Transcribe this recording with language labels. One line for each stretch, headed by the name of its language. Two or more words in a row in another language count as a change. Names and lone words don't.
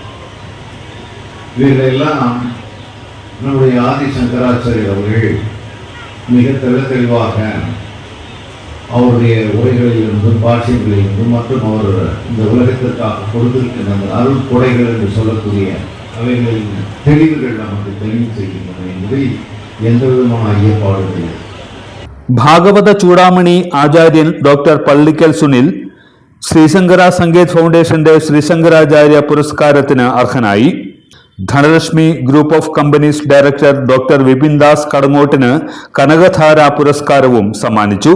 Tamil: இவைகளெல்லாம் நம்முடைய ஆதி சங்கராச்சாரியர் அவர்கள் மிக தெளிவாக அவருடைய உரைகளிலிருந்தும் பாட்சியங்களிலிருந்தும் மற்றும் அவர் இந்த உலகத்திற்காக கொடுத்திருக்கின்ற அந்த அருள் கொடைகள் என்று சொல்லக்கூடிய அவைகளின் தெளிவுகள் நமக்கு தெளிவு செய்கின்றன என்பதில் எந்த விதமான ஐயப்பாடும் இல்லை.
Malayalam: ഭാഗവത ചൂടാമണി ആചാര്യൻ ഡോക്ടർ പള്ളിക്കൽ സുനിൽ ശ്രീശങ്കര സങ്കേത് ഫൗണ്ടേഷന്റെ ശ്രീശങ്കരാചാര്യ പുരസ്കാരത്തിന് അർഹനായി. ധനലക്ഷ്മി ഗ്രൂപ്പ് ഓഫ് കമ്പനീസ് ഡയറക്ടർ ഡോക്ടർ വിപിൻ ദാസ് കടങ്ങോട്ടിന് കനകധാര പുരസ്കാരവും സമ്മാനിച്ചു.